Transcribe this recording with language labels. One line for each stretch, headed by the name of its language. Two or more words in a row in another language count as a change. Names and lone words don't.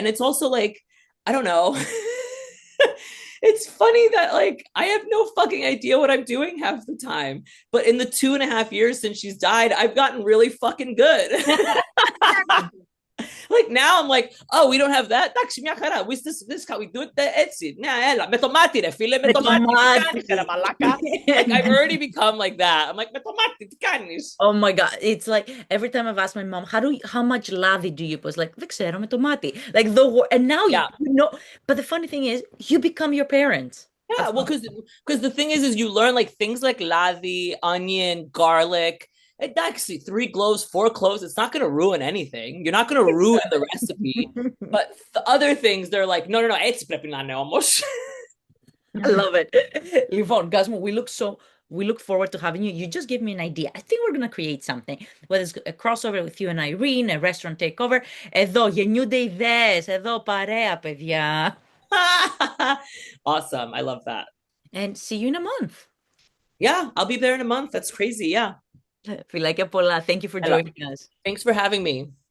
English: And it's also like, I don't know. It's funny that like I have no fucking idea what I'm doing half the time. But in the 2.5 years since she's died, I've gotten really fucking good. Like now I'm like, oh, we don't have that.
Greek: Εντάξει, μια χαρά.
English: This how we do it έτσι.
Greek: Ναι, έλα, με το μάτι ρε φίλε, με Με το το μάτι. Τι μάτι. κάνεις ρε μαλάκα?
English: Like I've already become like that. I'm like,
Greek: με το μάτι, τι κάνεις?
English: Oh my God. It's like every time I've asked my mom, how much lavi do you put? Like,
Greek: δεν ξέρω, με το μάτι.
English: Like and now Yeah. you know, but the funny thing is, you become your parents. Yeah, At well, some because the thing is you learn like things like ladhi, onion, garlic. It actually 3 cloves, 4 cloves. It's not going to ruin anything. You're not going to ruin the recipe. point. But the other things, they're like, no, no, no.
Greek: Έτσι πρέπει να είναι όμως.
English: I love it. Yvonne, Guzman, we look forward to having you. You just gave me an idea. I think we're gonna create something. Whether it's a crossover with you and Irene, a restaurant takeover.
Greek: Εδώ γεννιούνται ιδέες. Εδώ παρέα, παιδιά.
English: Awesome. I love that. And see you in a month. Yeah, I'll be there in a month. That's crazy. Yeah.
Greek: Φιλάκια πολλά.
English: Thank you for joining us. Thanks for having me.